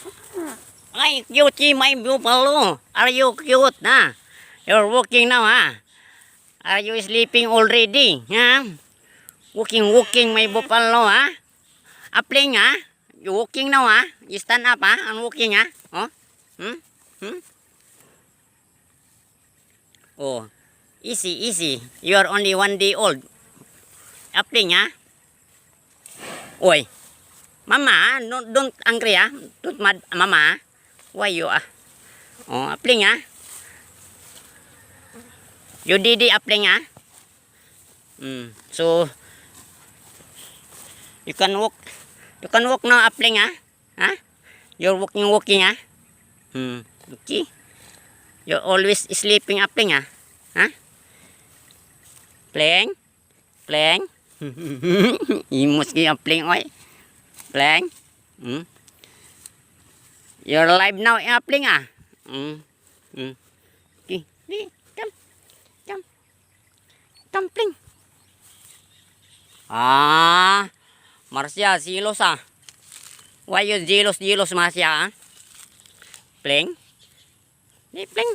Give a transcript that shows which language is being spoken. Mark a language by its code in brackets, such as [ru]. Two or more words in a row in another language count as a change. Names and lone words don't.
[en] Ay, cutie, my buffalo. Are you cute, ha? You're walking now, ha? Are you sleeping already, ha? Walking, my buffalo, ha? Apling, ha? You walking now, ha? You stand up, ha? And walking, ha? Oh? Hmm? Hmm? Oh, easy. You are only 1 day old. Apling, ha? Oi, mama, no, don't angry, ha? Don't mad, mama. Why you, ah? Oh, apling, ha? You didi apling, ha? So, you can walk now, apling, ha? Ha? You're walking, ha? Okay. You're always sleeping, apling, ha? Ha? Playing? Imus ki apling, oy. Playing? You're alive now, apling, ha? Okay. Come, pling. Ah, Marcia, jealous, ah. Why you jealous, Marcia, ah? Pling? Pling.